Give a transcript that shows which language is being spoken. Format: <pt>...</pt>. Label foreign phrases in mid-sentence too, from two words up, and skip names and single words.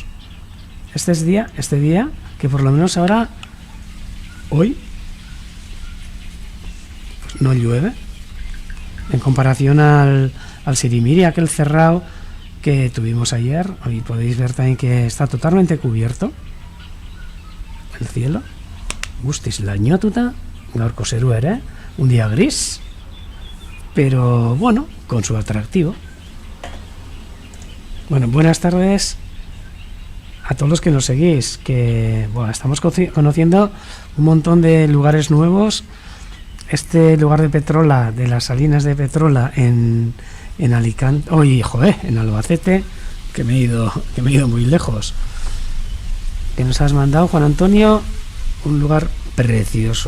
<es>Este día que por lo menos ahora, hoy, pues no llueve en comparación al sirimiri, aquel cerrado que tuvimos ayer. Hoy podéis ver también que está totalmente cubierto el cielo.</es> <eu>Guztiz lainotuta, gaurko zerua ere,</eu> <es>un día gris, pero bueno, con su atractivo. Bueno, buenas tardes a todos los que nos seguís, que bueno, estamos conociendo un montón de lugares nuevos. Este lugar de Petrola, de las Salinas de Petrola en Alicante, en Albacete, que me he ido muy lejos, que nos has mandado, Juan Antonio, un lugar precioso.</es>